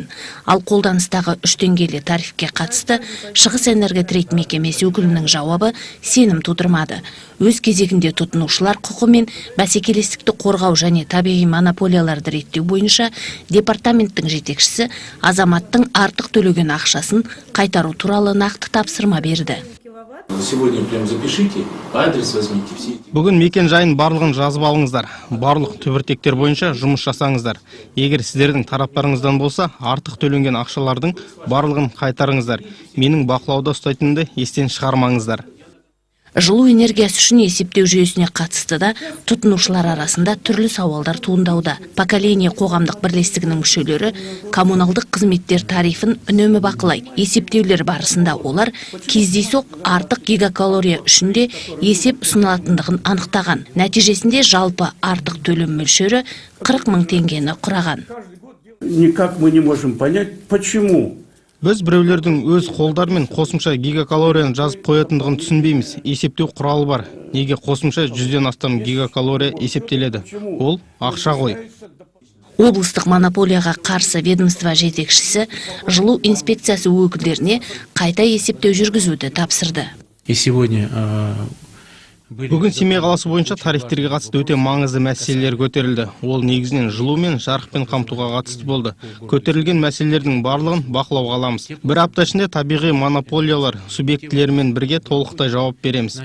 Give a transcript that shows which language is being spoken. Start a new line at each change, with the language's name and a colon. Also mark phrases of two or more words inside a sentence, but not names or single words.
Kazakh: Ал қолданыстағы 3 теңгелі тарифке қатысты Шығыс энерготрейд мекемесі өкілінің жауабы сенім тудырмады. Өз кезегінде тұтынушылар құқы мен бәсекелестікті қорғау және табиғи монополияларды реттеу бойынша департаменттің жетекшісі азаматтың артық төлеген ақшасын қайтару туралы нақты тапсырма берді.
Russian: Сегодня прям запишите, адрес возьмите все.
Kazakh: Бүгін мекен жайын барлығын жазып алыңыздар. Барлық түбіртектер бойынша жұмыс жасаңыздар. Егер сіздердің тараптарыңыздан болса, артық төленген ақшалардың барлығын қайтарыңыздар. Менің бақылауда ұстайтынымды естен шығармаңыздар. Жылу энергиясы үшін есептеу жүйесіне қатысты да тұтынушылар арасында түрлі сауалдар туындауда. Поколение қоғамдық бірлестігінің мүшелері коммуналдық қызметтер тарифін үнемі бақылайды. Есептеулер барысында олар кездейсоқ артық гигакалория үшін де есеп ұсынылатындығын анықтаған. Нәтижесінде жалпы артық төлем мөлшері 40 мың теңгені құраған.
Russian: Никак мы не можем понять, почему.
Kazakh: Біз біреулердің өз қолдарымен қосымша гигакалорияны жазып қоятындығын түсінбейміз. Есептеу құралы бар. Неге қосымша 100-ден астам гигакалория есептеледі? Ол ақша ғой. Облыстық монополияға қарсы ведомство жетекшісі жылу инспекциясы өкілдеріне қайта есептеу жүргізуді тапсырды.
Russian: И сегодня
Kazakh: Бүгін Семей қаласы бойынша тарифтерге қатысты өте маңызды мәселелер көтерілді. Ол негізінен жылу мен жарықпен қамтуға қатысты болды. Көтерілген мәселелердің барлығын бақылауға аламыз. Бір апта ішінде табиғи монополиялар субъектілерімен бірге толықтай жауап береміз.